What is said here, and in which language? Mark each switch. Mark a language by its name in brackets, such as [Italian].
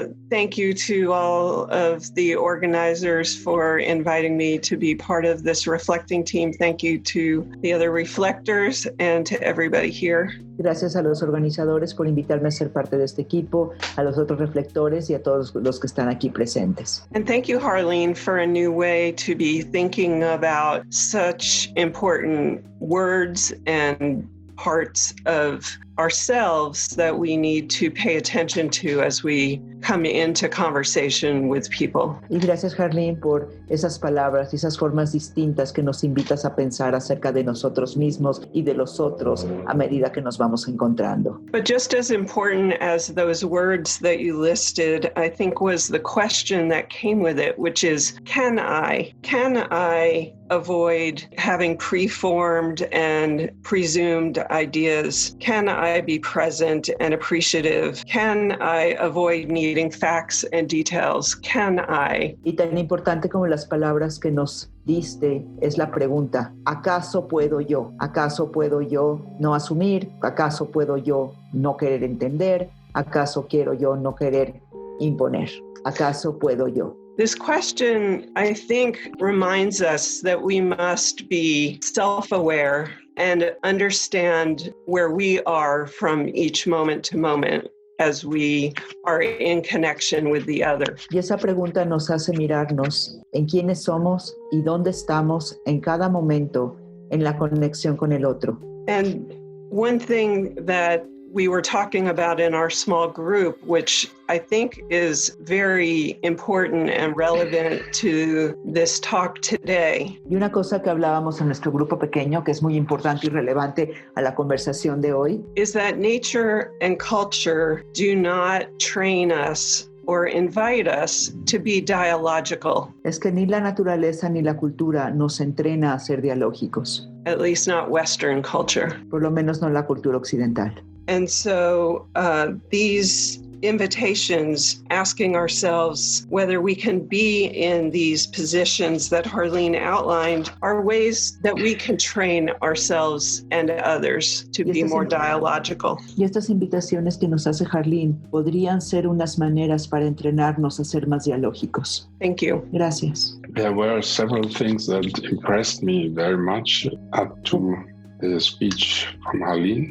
[English] Thank you to all of the organizers for inviting me to be part of this reflecting team. Thank you to the other reflectors and to everybody here. [Spanish] Gracias a los organizadores por invitarme a ser parte de este equipo, a los otros reflectores y a todos los que están aquí presentes. [English] And thank you, Harleen, for a new way to be thinking about such important words and parts of ourselves that we need to pay attention to as we come into conversation with people. [Spanish] Y gracias, Harleen, por esas palabras y esas formas distintas que nos invitas a pensar acerca de nosotros mismos y de los otros a medida que nos vamos encontrando. [English] But just as important as those words that you listed, I think was the question that came with it, which is, can I avoid having preformed and presumed ideas? Can I be present and appreciative? Can I avoid needing facts and details? Can I? [Spanish] Y tan importante como las palabras que nos diste es la pregunta, ¿acaso puedo yo? ¿Acaso puedo yo no asumir? ¿Acaso puedo yo no querer entender? ¿Acaso quiero yo no querer imponer? ¿Acaso puedo yo? [English] This question, I think, reminds us that we must be self-aware and understand where we are from each moment to moment as we are in connection with the other. [Spanish] Y esa pregunta nos hace mirarnos en quiénes somos y dónde estamos en cada momento en la conexión con el otro. [English] And one thing that we were talking about in our small group, which I think is very important and relevant to this talk today. [Spanish] Y una cosa que hablábamos en nuestro grupo pequeño, que es muy importante y relevante a la conversación de hoy, [English] is that nature and culture do not train us or invite us to be dialogical. [Spanish] es que ni la naturaleza ni la cultura nos entrena a ser dialógicos, [English] At least not Western culture. [Spanish] por lo menos no la cultura occidental. [English] And so these invitations, asking ourselves whether we can be in these positions that Harleen outlined, are ways that we can train ourselves and others to be more dialogical. [Spanish] Y estas invitaciones que nos hace Harleen podrían ser unas maneras para entrenarnos a ser más dialógicos. [English] Thank you. [Spanish] Gracias. [English] There were several things that impressed me very much up to the speech from Harleen.